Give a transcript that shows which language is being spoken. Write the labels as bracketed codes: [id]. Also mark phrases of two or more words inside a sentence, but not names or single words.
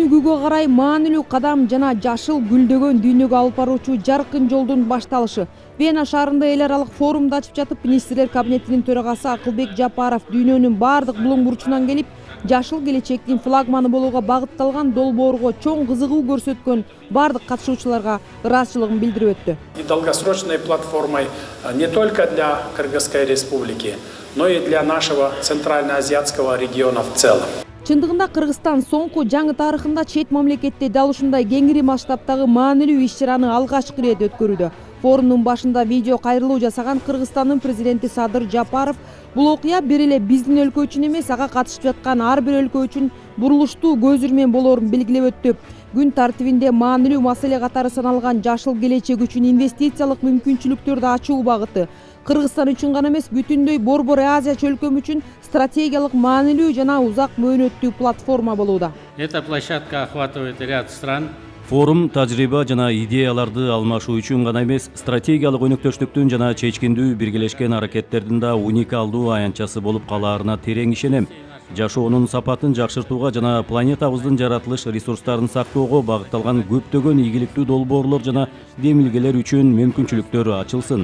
[ky] көйгөйгө карай маанилүү кадам жана жашыл гүлдөгөн дүйнөгө алып баруучу жаркын жолдун башталышы. Вена шаарында эл аралык форумду ачып жатып, министрлер кабинетинин төрагасы Акылбек Жапаров дүйнөнүн бардык булуң бурчунан келип, жашыл келечектин флагманы болууга багытталган долбоорго чоң кызыгуу көрсөткөн бардык катышуучуларга ыраазычылыгын билдирип өттү. [ru] И долгосрочной платформой не только для Кыргызской республики, но и для нашего центральноазиатского региона в целом. [ky] Чындыгында Кыргызстан соңку жаңы тарыхында чет мамлекетте дал ушундай кеңири масштабтагы маанилүү иш-чараны алгачкы ирет өткөрүүдө. Форумдун башында видео кайрылуу жасаган Кыргызстандын президенти Садыр Жапаров бул окуя бир эле биздин өлкө үчүн эмес, ага катышып жаткан ар бир өлкө үчүн бурулуштуу көз ирмем болоорун белгилеп өттү. Күн тартибинде маанилүү маселе катары саналган жашыл келечек үчүн инвестициялык мүмкүнчүлүктөрдү ачуу багыты Кыргызстан үчүн гана эмес, бүтүндөй Борбор Азия чөлкөмү үчүн стратегиялык маанилүү жана узак мөөнөттүү платформа болууда. [ru] Эта площадка охватывает ряд стран. [ky] Форум тажрыйба жана идеяларды алмашуу үчүн гана эмес, стратегиялык өнөктөштүктүн жана чечкиндүү биргелешкен аракеттердин да уникалдуу аянтчасы болуп калаарына терең ишенем. Жашоонун сапатын жакшыртууга жана планетабыздын жаратылыш ресурстарын сактоого багытталган көптөгөн ийгиликтүү долбоорлор жана демилгелер үчүн мүмкүнчүлүктөр ачылсын.